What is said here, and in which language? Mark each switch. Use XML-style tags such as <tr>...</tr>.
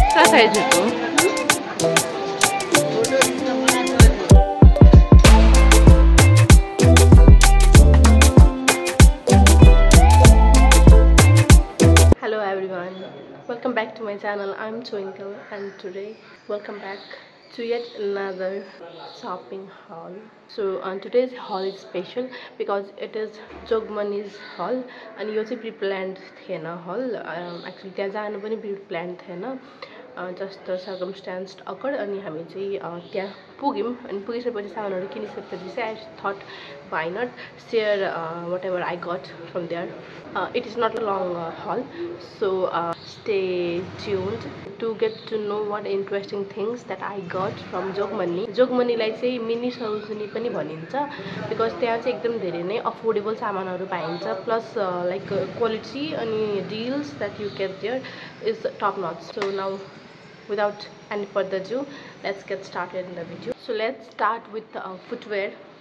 <en>साइजको Hello everyone, welcome back to my channel. I'm Twinkle and today welcome back to yet another shopping haul. So today's haul is special because it is Jogmani's haul and</en> <ne>यो चाहिँ</ne> <en>pre-planned</en> <ne>थिएन</ne> <en>haul.</en> <ne>Actually त्यहाँ जानु पनि pre-planned थिएन.</ne> <en>Just the circumstance occurred</en> <ne>अनि हामी चाहिँ त्यहाँ पुग्यौं अनि पुगिसकेपछि सामानहरु किनिसकेपछि चाहिँ</ne> <en>I thought why not share whatever I got from there. It is not a long haul, so stay tuned to get to know what interesting things that I got from Jogmani.</en> <ne>Jogmani लाई चाहिँ mini Sarojini पनि भनिन्छ</ne> <en>because</en> <ne>त्यहाँ चाहिँ एकदम धेरै नै affordable सामानहरु पाइन्छ</ne> <en>plus like quality</en> <ne>अनि</ne> <en>deals that you get there is top notch. So now without any further ado, let's get started in the video. So let's start with footwear.</en>